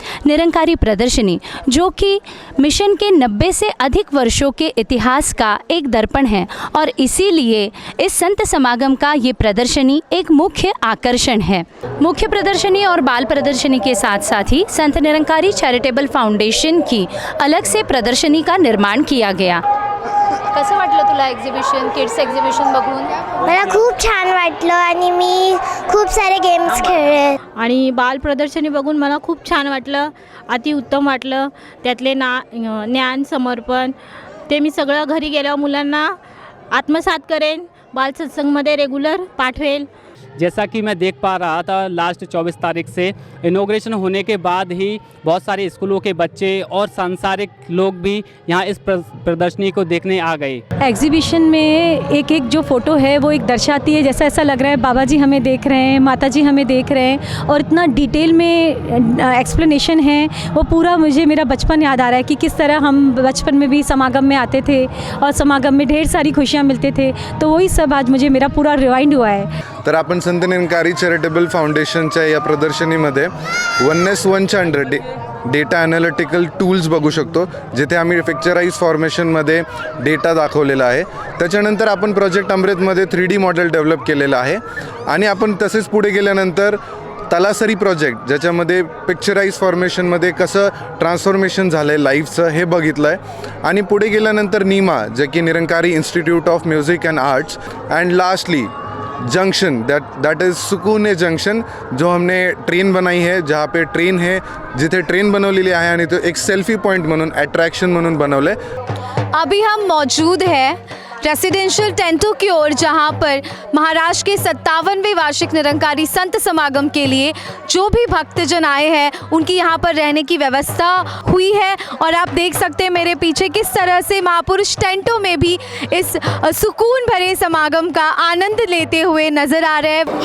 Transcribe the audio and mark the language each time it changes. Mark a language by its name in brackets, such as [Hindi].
[Hindi] निरंकारी प्रदर्शनी जो कि मिशन के 90 से अधिक वर्षों के इतिहास का एक दर्पण है और इसीलिए इस संत समागम का ये प्रदर्शनी एक मुख्य आकर्षण है। मुख्य प्रदर्शनी और बाल प्रदर्शनी के साथ साथ ही संत निरंकारी चैरिटेबल फाउंडेशन की अलग से प्रदर्शनी का निर्माण किया गया। [Marathi] कसं वाटलं तुला एक्झिबिशन, किड्स एक्झिबिशन बघून? मला खूप छान वाटलं आणि मी खूप सारे गेम्स खेळले आणि बाल प्रदर्शनी बघून मला खूप छान वाटलं, अति उत्तम वाटलं। त्यातले ज्ञान समर्पण ते मी सगळं घरी गेल्यावर मुलांना आत्मसात करेन, बाल सत्संगमध्ये रेगुलर पाठवेल। [Hindi] जैसा कि मैं देख पा रहा था, लास्ट 24 तारीख से इनॉग्रेशन होने के बाद ही बहुत सारे स्कूलों के बच्चे और सांसारिक लोग भी यहाँ इस प्रदर्शनी को देखने आ गए। एग्जीबिशन में एक एक जो फ़ोटो है वो एक दर्शाती है, जैसा ऐसा लग रहा है बाबा जी हमें देख रहे हैं, माता जी हमें देख रहे हैं और इतना डिटेल में एक्सप्लेनेशन है। वो पूरा मुझे मेरा बचपन याद आ रहा है कि किस तरह हम बचपन में भी समागम में आते थे और समागम में ढेर सारी खुशियाँ मिलते थे। तो वही सब आज मुझे मेरा पूरा रिवाइंड हुआ है। [Marathi] तर आपण संत निरंकारी चॅरिटेबल फाउंडेशनच्या या प्रदर्शनीमध्ये 1S100 डेटा ॲनालिटिकल टूल्स बघू शकतो, जिथे आम्ही पिक्चराइज फॉर्मेशनमध्ये डेटा दाखवलेला आहे। त्याच्यानंतर आपण प्रोजेक्ट अमृतमध्ये 3D मॉडेल डेव्हलप केलेलं आहे आणि आपण तसेच पुढे गेल्यानंतर तलासरी प्रोजेक्ट ज्याच्यामध्ये पिक्चराइज फॉर्मेशनमध्ये कसं ट्रान्सफॉर्मेशन झालं आहे लाईफचं हे बघितलं आहे आणि पुढे गेल्यानंतर नीमा जे की Nirankari institute of music and arts [English] and lastly junction that is [Marathi] सुकून जंक्शन [Hindi] जो हमने ट्रेन बनाई है, जहाँ पे ट्रेन है, [Marathi] जिथे ट्रेन बनवलेली आहे आणि तो एक सेल्फी पॉइंट म्हणून अट्रैक्शन म्हणून बनवले। [Hindi] अभी हम मौजूद हैं रेसिडेंशियल टेंटों की ओर, जहाँ पर महाराष्ट्र के 57वें वार्षिक निरंकारी संत समागम के लिए जो भी भक्तजन आए हैं उनकी यहाँ पर रहने की व्यवस्था हुई है। और आप देख सकते हैं मेरे पीछे किस तरह से महापुरुष टेंटों में भी इस सुकून भरे समागम का आनंद लेते हुए नज़र आ रहे हैं।